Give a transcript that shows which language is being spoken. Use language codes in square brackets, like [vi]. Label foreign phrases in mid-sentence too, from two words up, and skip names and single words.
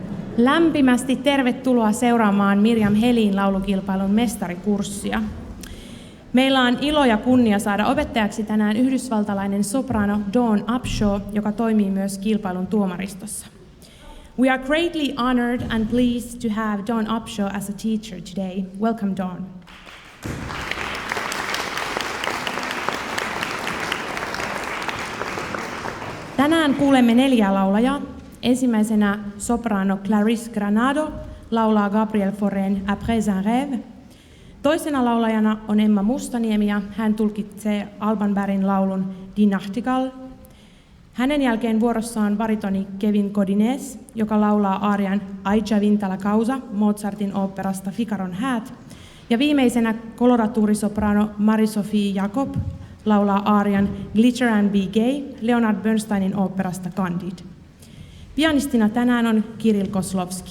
[fi] Lämpimästi tervetuloa seuraamaan Mirjam Helin laulukilpailun mestarikurssia. Meillä on ilo ja kunnia saada opettajaksi tänään yhdysvaltalainen soprano Dawn Upshaw, joka toimii myös kilpailun tuomaristossa. [en] We are greatly honored and pleased to have Dawn Upshaw as a teacher today. Welcome, Dawn. [fi] Tänään kuulemme 4 laulajaa. Ensimmäisenä soprano Clarice Granado laulaa Gabriel Faurén Après un rêve. Toisena laulajana on Emma Mustaniemi ja hän tulkitsee Alban Bergin laulun Die Nachtigall. Hänen jälkeen vuorossa on baritoni Kevin Godínez, joka laulaa aarian Ai già vinta la causa Mozartin oopperasta Figaron häät. Ja viimeisenä koloratuurisoprano Marie Sofie Jacob laulaa aarian Glitter and Be Gay Leonard Bernsteinin oopperasta Candide. Pianistina tänään on Kirill Kozlovski.